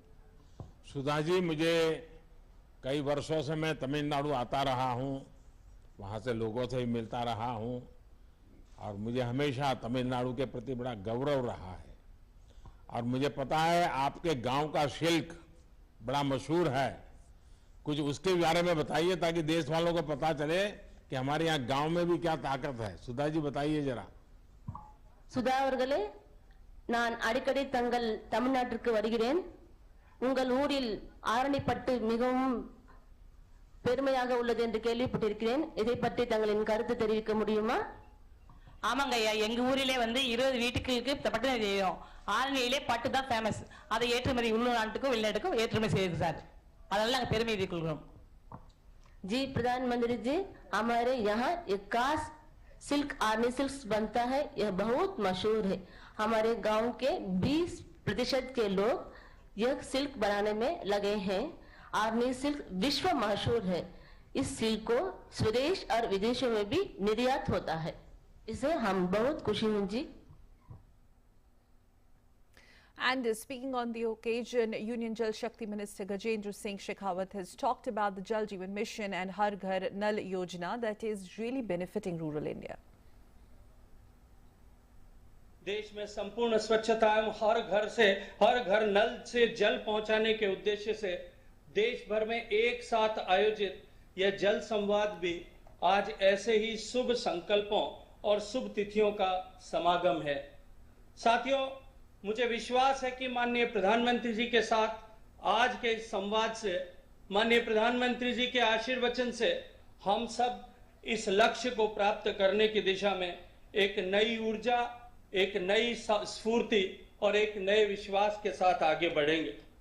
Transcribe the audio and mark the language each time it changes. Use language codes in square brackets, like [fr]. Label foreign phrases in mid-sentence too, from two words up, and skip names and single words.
[hi] सुधा जी, मुझे कई वर्षों से मैं तमिलनाडु आता रहा हूं वहाँ से लोगों से भी मिलता रहा हूँ और मुझे हमेशा तमिलनाडु के प्रति बड़ा गौरव रहा है। और मुझे पता है आपके गांव का सिल्क बड़ा मशहूर है, कुछ उसके बारे में बताइए ताकि देश वालों को पता चले कि हमारे यहाँ गांव में भी क्या ताकत है। सुधा जी बताइए जरा। [ta] சுதா அவர்களே, நான் அடிக்கடி தங்கள் தமிழ்நாட்டிற்கு வருகிறேன். உங்கள் ஊரில் ஆரணிப்பட்டு மிகவும் பெருமையாக உள்ளது என்று கேள்விப்பட்டிருக்கிறேன். இதை பற்றி தங்களின் கருத்து தெரிவிக்க முடியுமா? ஆமாங்க ஐயா, எங்க ஊரிலே வந்து 20 வீட்டுக்கு பட்டு செய்யும். ஆரணியிலே பட்டு தான் ஃபேமஸ். அதை ஏற்றுமதி உள்நாட்டுக்கும் வெளிநாட்டுக்கும் ஏற்றுமதி செய்யுது சார். அதனால நாங்கள் பெருமை கொள்கிறோம். [hi] जी प्रधानमंत्री जी, हमारे यहाँ इक्कास सिल्क आर्नी सिल्क बनता है, यह बहुत मशहूर है। हमारे गांव के 20% के लोग यह सिल्क बनाने में लगे हैं। आर्नी सिल्क विश्व मशहूर है। इस सिल्क को स्वदेश और विदेशों में भी निर्यात होता है। इसे हम बहुत खुशी हैं जी। [en] And speaking on the occasion, Union Jal Shakti Minister Gajendra Singh Shekhawat has talked about the Jal Jeevan Mission and Har Ghar Nal Yojana that is really benefiting rural India. [hi] देश में संपूर्ण स्वच्छता एवं हर घर नल से जल पहुंचाने के उद्देश्य से देश भर में एक साथ आयोजित यह जल संवाद भी आज ऐसे ही शुभ संकल्पों और शुभ तिथियों का समागम है। साथियों, मुझे विश्वास है कि माननीय प्रधानमंत्री जी के साथ आज के इस संवाद से, माननीय प्रधानमंत्री जी के आशीर्वचन से हम सब इस लक्ष्य को प्राप्त करने की दिशा में एक नई ऊर्जा, एक नई स्फूर्ति और एक नए विश्वास के साथ आगे बढ़ेंगे।